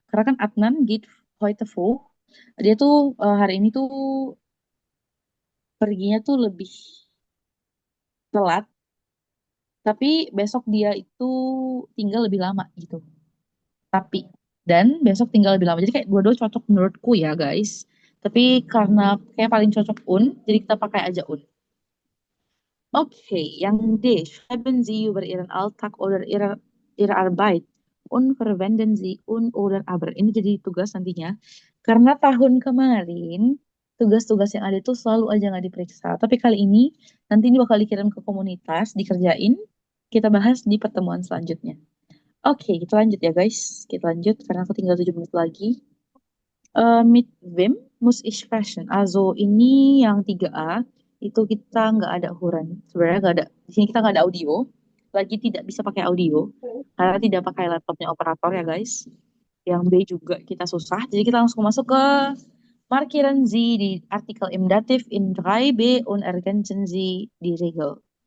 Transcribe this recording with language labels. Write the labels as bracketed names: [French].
[Indonesian] Karena kan [German] Adnan geht heute früh. [Indonesian] Dia tuh hari ini tuh perginya tuh lebih telat. Tapi besok dia itu tinggal lebih lama gitu. Dan besok tinggal lebih lama. Jadi kayak dua-dua cocok menurutku ya, guys. Tapi karena kayak paling cocok un, jadi kita pakai aja un. Oke, yang D. [German] Schreiben Sie über Ihren Alltag oder Ihre Arbeit und verwenden Sie un oder aber. [Indonesian] Ini jadi tugas nantinya. Karena tahun kemarin tugas-tugas yang ada itu selalu aja nggak diperiksa. Tapi kali ini, nanti ini bakal dikirim ke komunitas, dikerjain, kita bahas di pertemuan selanjutnya. Oke, kita lanjut ya guys. Kita lanjut, karena aku tinggal 7 menit lagi. [German] Mit wem muss ich sprechen? [Indonesian] Also, ini yang 3A, itu kita nggak ada ukuran. Sebenarnya nggak ada, di sini kita nggak ada audio. Lagi tidak bisa pakai audio, karena tidak pakai laptopnya operator ya guys. Yang B juga kita susah, jadi kita langsung masuk ke [German] Markieren Sie die Artikel im Dativ in 3b und ergänzen Sie die Regel.